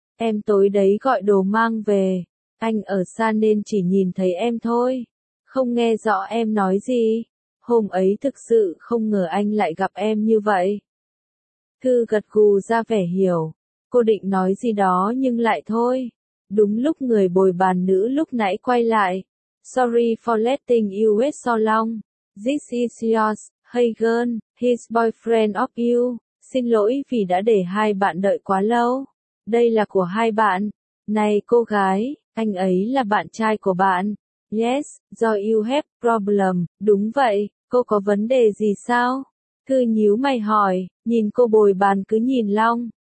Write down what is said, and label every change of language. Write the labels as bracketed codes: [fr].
[vi] Em tối đấy gọi đồ mang về, anh ở xa nên chỉ nhìn thấy em thôi. Không nghe rõ em nói gì. Hôm ấy thực sự không ngờ anh lại gặp em như vậy. Thư gật gù ra vẻ hiểu. Cô định nói gì đó nhưng lại thôi. Đúng lúc người bồi bàn nữ lúc nãy quay lại. [en] Sorry for letting you wait so long. This is yours, hey girl, his boyfriend of you. [vi] Xin lỗi vì đã để hai bạn đợi quá lâu. Đây là của hai bạn. Này cô gái, anh ấy là bạn trai của bạn. [en] Yes, do you have problem. [vi] Đúng vậy, cô có vấn đề gì sao? Thư nhíu mày hỏi, nhìn cô bồi bàn cứ nhìn Long.